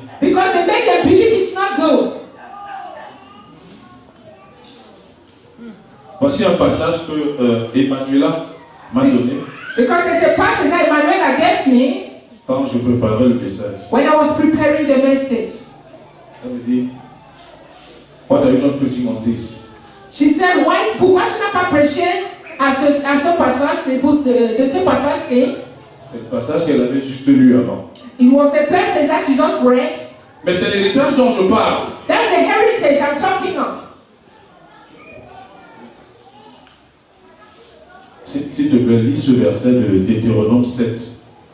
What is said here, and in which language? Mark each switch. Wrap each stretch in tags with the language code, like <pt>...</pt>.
<en>Because they make them believe it's not good.</en> <fr>Voici un passage que Emmanuela m'a donné</fr> <en>Because there's a passage that Emanuela gave me</en> <fr>quand je préparais le message.</fr> <en>when I was preparing the message.</en> <fr>Elle me dit,</fr> <en>what are you not preaching on this? She said, why,</en> <fr>pourquoi tu n'as pas prêché à ce passage, de ce passage-ci? C'est le passage qu'elle avait juste lu avant.</fr> <en>It was the passage that she just read.</en> <fr>Mais c'est l'héritage dont je parle.</fr> <en>That's the heritage I'm talking of.</en> <fr>S'il te plaît, lis ce verset de Deutéronome 7.</fr>